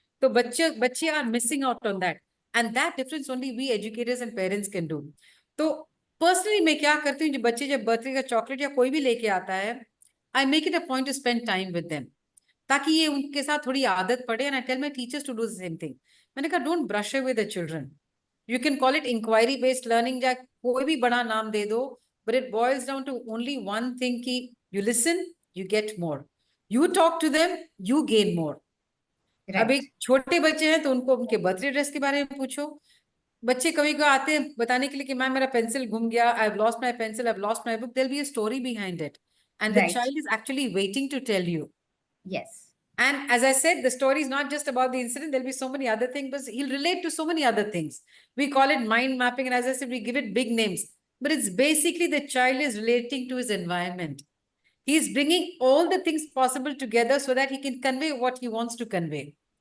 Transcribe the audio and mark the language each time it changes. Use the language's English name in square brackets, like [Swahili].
[Hindi] तो बच्चे [English] Are missing out on that, and that difference only we educators and parents can do. [Hindi] तो personally मैं क्या करती हूँ, जो बच्चे जब बर्थडे का चॉकलेट या कोई भी लेके आता है, [English] I make it a point to spend time with them, [Hindi] ताकि ये उनके साथ थोड़ी आदत पड़े। [English] And I tell my teachers to do the same thing. [Hindi] मैंने कहा [English] don't brush away the children, you can call it inquiry based learning, [Hindi] या कोई भी बड़ा नाम दे दो, [English] but it boils down to only one thing कि you listen, you get more, you talk to them, you gain more. [Hindi] अब एक [English] right, [Hindi] छोटे बच्चे हैं तो उनको उनके बर्थडे ड्रेस के बारे में पूछो। बच्चे कभी कभी आते हैं बताने के लिए कि मैम मेरा पेंसिल घूम गया, [English] I have lost my pencil, I have lost my book, there will be a story behind it and the Right. Child is actually waiting to tell you. Yes, And as I said, the story is not just about the incident. There'll be so many other things, but he'll relate to so many other things. We call it mind mapping. And as I said, we give it big names, but it's basically the child is relating to his environment. He's bringing all the things possible together so that he can convey what he wants to convey.